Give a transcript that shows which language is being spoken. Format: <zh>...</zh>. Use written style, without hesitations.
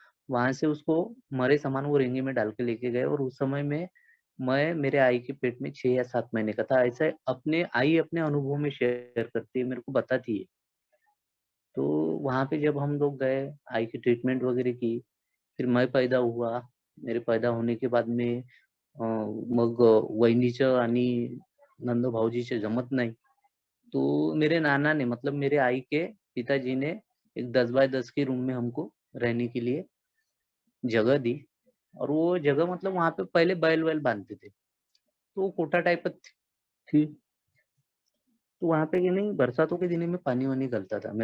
<hi>वहाँ से उसको मरे समान वो रेंगे में डाल के लेके गए और उस समय में मैं मेरे आई के पेट में 6 या 7 महीने का था। ऐसा अपने आई अपने अनुभव में शेयर करती है, मेरे को बताती है। तो वहाँ पे जब हम लोग गए, आई की ट्रीटमेंट वगैरह की, फिर मैं पैदा हुआ। मेरे पैदा होने के बाद में</hi> <mr>मग वहिनीचं आणि नंदू भाऊजीचे जमत नाही.</mr> <hi>तो मेरे नाना ने मतलब मेरे आई के पिताजी ने एक 10 बाय 10 के रूम में हमको रहने के लिए जगह दी और वो जगह मतलब वहाँ पे पहले बैल-वैल बाँधते थे। तो वो कोठा टाइप थी। तो वहाँ पे कि नहीं बरसातों के दिनों में पानी-वानी गलता था।</hi>